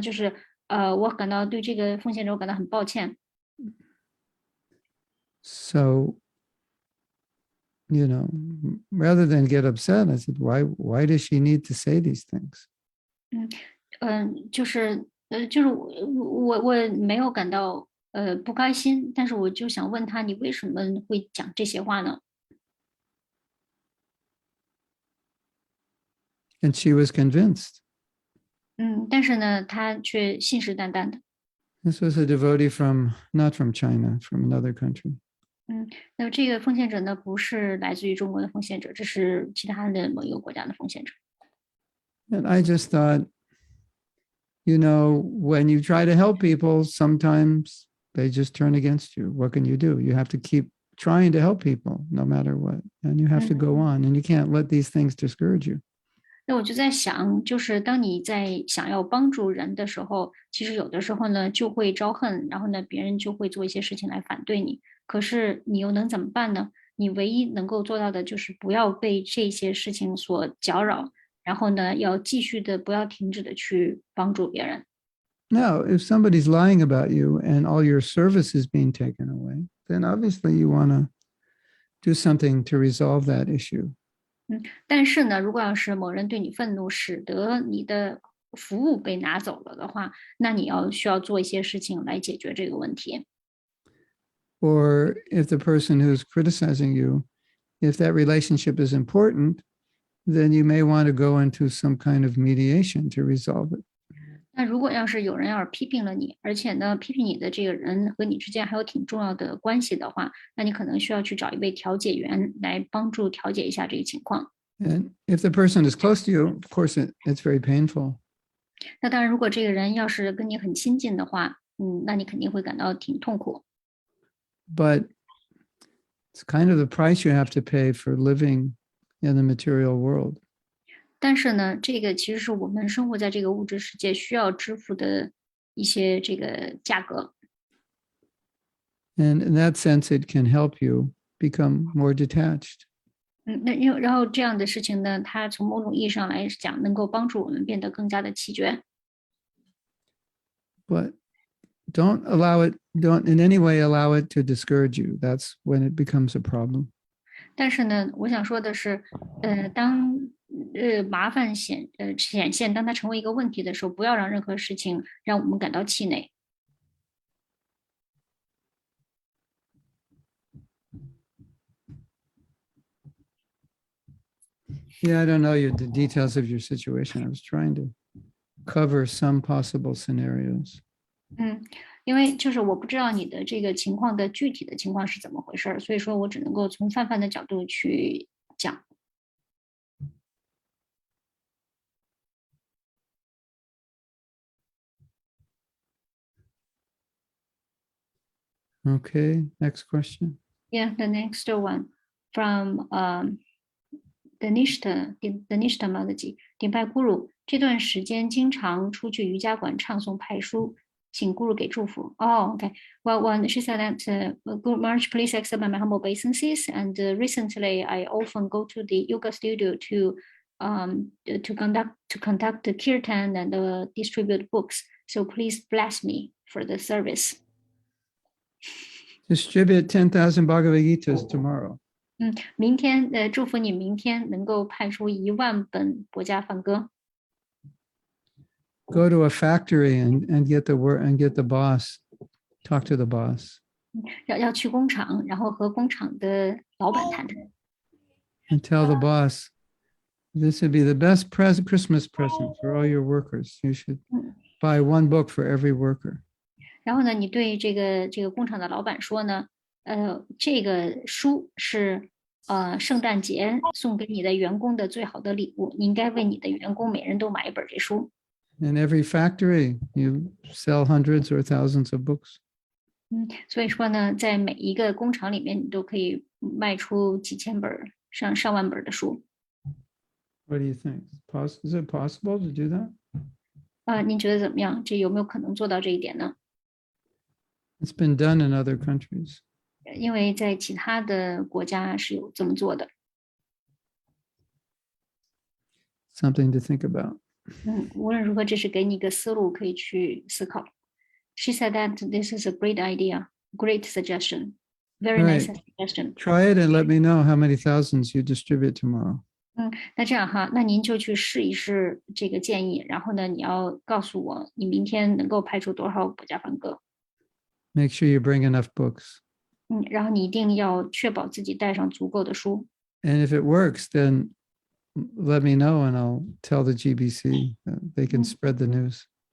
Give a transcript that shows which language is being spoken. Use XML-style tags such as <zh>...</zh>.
<zh>就是我感到对这个奉献者我感到很抱歉。</zh> <en>So, rather than get upset, I said, why does she need to say these things?</en> <zh>就是我没有感到不开心，但是我就想问他，你为什么会讲这些话呢？</zh> <en>And she was convinced.</en> <zh>但是呢，他却信誓旦旦的。</zh> <en>This was a devotee not from China, from another country.</en> <zh>那么这个奉献者呢，不是来自于中国的奉献者，这是其他的某一个国家的奉献者。</zh> <en>And I just thought, when you try to help people, sometimes they just turn against you. What can you do? You have to keep trying to help people no matter what. And you have to go on, and you can't let these things discourage you.</en> <zh>那我就在想，就是当你在想要帮助人的时候，其实有的时候呢就会招恨，然后呢别人就会做一些事情来反对你。可是你又能怎么办呢？你唯一能够做到的就是不要被这些事情所搅扰，然后呢要继续的不要停止的去帮助别人。</zh> <en>Now, if somebody's lying about you and all your service is being taken away, then obviously you want to do something to resolve that issue.</en> <zh>但是呢，如果要是某人对你愤怒，使得你的服务被拿走了的话，那你需要做一些事情来解决这个问题。</zh> <en>Or if the person who's criticizing you, if that relationship is important, then you may want to go into some kind of mediation to resolve it.</en> <zh>那如果要是有人要是批评了你，而且呢，批评你的这个人和你之间还有挺重要的关系的话，那你可能需要去找一位调解员来帮助调解一下这个情况。</zh> <en>And if the person is close to you, of course, it's very painful.</en> <zh>那当然，如果这个人要是跟你很亲近的话，那你肯定会感到挺痛苦。</zh> <en>But it's kind of the price you have to pay for living in the material world.</en> <zh>但是呢，这个其实是我们生活在这个物质世界需要支付的一些这个价格。</zh> <en>And in that sense, it can help you become more detached.</en> <zh>然后这样的事情呢，它从某种意义上来讲，能够帮助我们变得更加的弃绝。</zh> <en>But don't in any way allow it to discourage you. That's when it becomes a problem.</en> <zh>但是呢，我想说的是，当麻烦显现，当它成为一个问题的时候，不要让任何事情让我们感到气馁。</zh> <en>Yeah, I don't know the details of your situation. I was trying to cover some possible scenarios.</en> <zh>因为就是我不知道你的这个情况的具体的情况是怎么回事儿，所以说我只能够从泛泛的角度去讲。</zh> <en>Okay, next question. Yeah, the next one from Danishta Mataji</en> <zh>顶拜 Guru 这段时间经常出去瑜伽馆唱诵派书，请 Guru 给祝福。</zh> <en>Okay. Well, she said that Guru Maharaj, please accept my humble obeisances. And recently, I often go to the yoga studio to conduct the kirtan and distribute books. So please bless me for the service. Distribute 10,000 Bhagavad Gitas tomorrow.</en> <zh>明天祝福你明天能够派出10000本博家梵歌。</zh> <en>Go to a factory and get the boss. Talk to the boss.</en> <zh>要去工厂，然后和工厂的老板谈谈。</zh> <en>And tell the boss, this would be the best Christmas present for all your workers. You should buy one book for every worker.</en> <zh>然后呢，你对这个工厂的老板说呢，这个书是圣诞节送给你的员工的最好的礼物，你应该为你的员工每人都买一本这书。</zh> <en>In every factory, you sell hundreds or thousands of books.</en> <zh>所以说呢，在每一个工厂里面，你都可以卖出几千本、上万本的书。</zh> <en>What do you think? Is it possible to do that?</en> <zh>您觉得怎么样？这有没有可能做到这一点呢？</zh> <en>It's been done in other countries.</en> <zh>因为在其他的国家是有这么做的。</zh> <en>Something to think about.</en> <zh>无论如何，这是给你一个思路可以去思考。</zh> <en>She said that this is a great idea, great suggestion, very nice suggestion. Try it and let me know how many thousands you distribute tomorrow.</en> <zh>那这样哈，那您就去试一试这个建议，然后呢，你要告诉我你明天能够派出多少博家梵歌。</zh> <en>Make sure you bring enough books.</en> <zh>然后你一定要确保自己带上足够的书。</zh> <en>And if it works, then let me know and I'll tell the GBC. They can spread the news.</en>